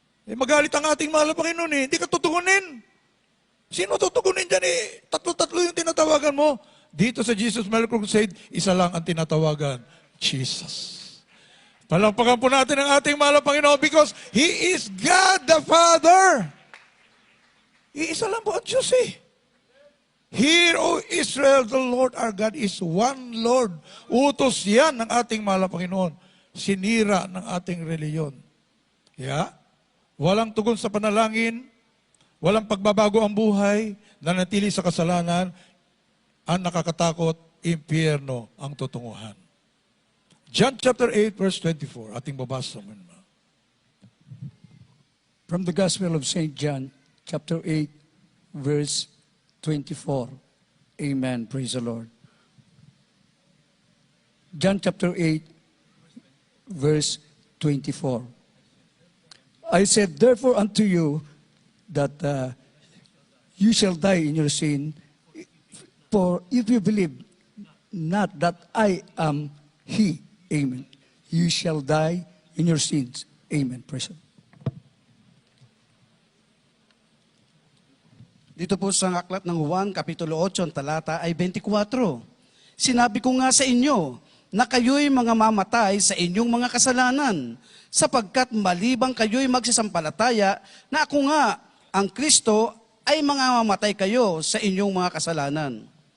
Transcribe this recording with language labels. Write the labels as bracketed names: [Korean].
[Filipino] Magalit ang ating mahal na Panginoon eh. Hindi ka tutugunin. Sino tutugunin dyan eh? Tatlo-tatlo yung tinatawagan mo. Dito sa Jesus Medical Crusade, isa lang ang tinatawagan, Jesus. Palampakan po natin ang ating mahal na Panginoon [English] because He is God the Father. [Filipino] Iisa lang po ang Diyos eh. [English] Hear, O Israel, the Lord our God is one Lord. [Filipino] Utos yan ng ating mahal na Panginoon. Sinira ng ating reliyon. Yeah? Walang tugon sa panalangin, walang pagbabago ang buhay, nanatili sa kasalanan, ang nakakatakot, impyerno ang tutunguhan. John chapter 8 verse 24, ating babasa mo. [English] From the Gospel of St. John, chapter 8, verse 24. Amen. Praise the Lord. John chapter 8, verse 24. I said, therefore unto you that you shall die in your sin, for if you believe not that I am He, amen, you shall die in your sins. Amen. Praise the Lord. [Filipino] Dito po sa aklat ng Juan, Kapitulo 8, ang talata ay 24. Sinabi ko nga sa inyo na kayo'y mga mamatay sa inyong mga kasalanan, sapagkat malibang kayo'y magsasampalataya na ako nga, ang Kristo, ay mga mamatay kayo sa inyong mga kasalanan.